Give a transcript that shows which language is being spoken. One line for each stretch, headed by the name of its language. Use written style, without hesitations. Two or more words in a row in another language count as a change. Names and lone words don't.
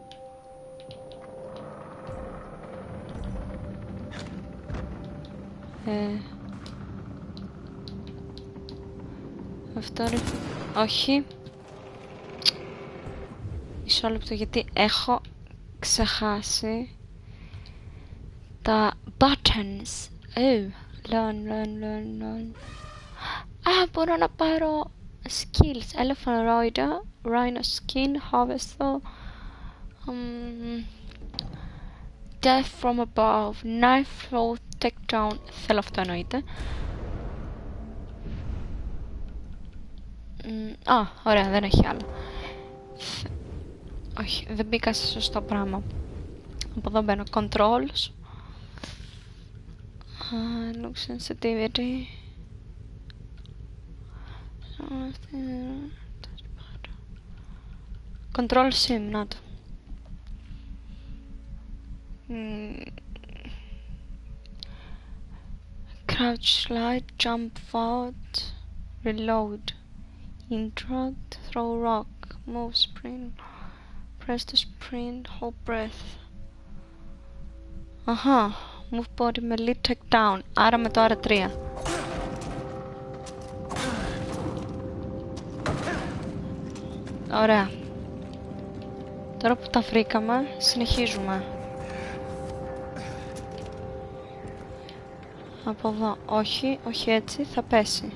Greek: Αυτό ρε. Όχι. Μισό λεπτό γιατί έχω ξεχάσει τα buttons.
English: Learn.
Greek: Μπορώ να πάρω skills.
English: Elephant rider, rhino skin, harvester, death from above, knife throw, take down.
Greek: Θέλω αυτό εννοείται. Ωραία, δεν έχει άλλο. Όχι, δεν μπήκα σε σωστό πράγμα. Από εδώ μπαίνω.
English: Controls. Look sensitivity. Control sim,
Greek: να το.
English: Crouch slide, jump forward, reload, interact, throw rock, move sprint, press to sprint, hold breath. Αχα, move body με lead take down,
Greek: άρα με το R3. Ωραία. Τώρα που τα βρήκαμε, συνεχίζουμε. Από εδώ, όχι έτσι, θα πέσει.